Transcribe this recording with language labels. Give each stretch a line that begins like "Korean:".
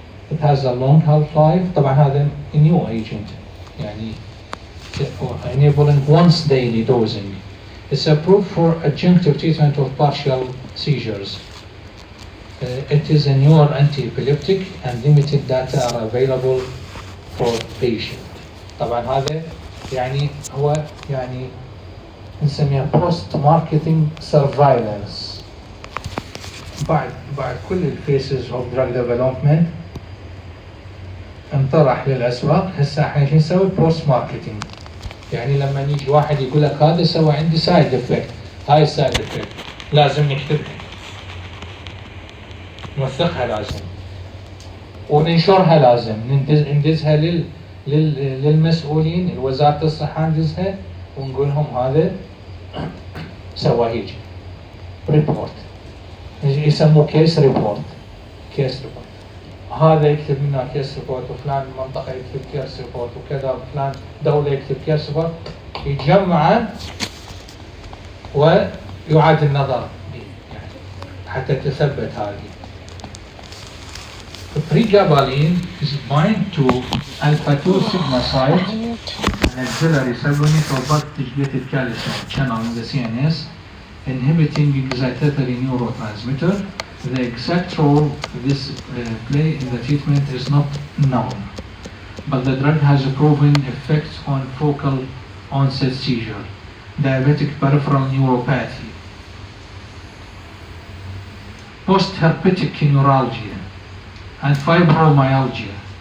English: It has a long half-life.
Arabic: طبعا هذا
English: new agent يعني enabling once daily dosing. It's approved for adjunctive treatment of partial seizures. It is a newer anti-epileptic and limited data are available for patient.
Arabic: طبعا هذا يعني هو يعني نسميها
English: post marketing surveillance.
Arabic: بعد كل الفيسز
English: of drug development
Arabic: انطرح للأسواق، هسه احنا شو نسوي؟
English: post marketing.
Arabic: يعني لما يجي واحد يقول لك هذا سوى عندي سايد افكت، هاي السايد افكت لازم نكتبها، نوثقها لازم، وننشرها لازم، ندزها للمسؤولين، الوزارة الصحة ندزها ونقول لهم هذا سوى هيك ريبورت، يسموه كيس ريبورت. كيس ريبورت هذا يكتب لنا كيس ريبورت، وفلان منطقة يكتب كيس ريبورت، وكذا فلان دولة يكتب كيس ريبورت، يتجمع ويعاد النظر يعني حتى تثبت هذه.
English: Pregabalin is bind to alpha-2 sigma site and auxiliary subunit of activated calcium channel in the CNS, inhibiting excitatory neurotransmitter. The exact role this play in the treatment is not known, but the drug has a proven effects on focal onset seizure, diabetic peripheral neuropathy, post-herpetic neuralgia, and fibromyalgia.